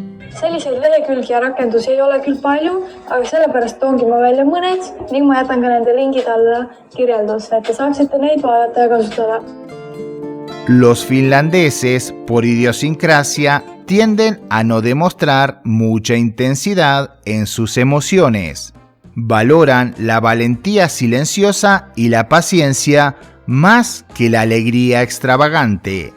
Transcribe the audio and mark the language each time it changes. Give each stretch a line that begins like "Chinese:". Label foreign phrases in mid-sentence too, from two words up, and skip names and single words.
Estonian: Selliseid lehekülgi ja rakendusi ei ole küll palju, aga sellepärast toongi ma välja mõned ning ma jätan ka nende lingid alla kirjeldusse, et te saaksite neid vaadata ja kasutada.
Spanish: Los finlandeses, por idiosincrasia, tienden a no demostrar mucha intensidad en sus emociones. Valoran la valentía silenciosa y la paciencia más que la alegría extravagante.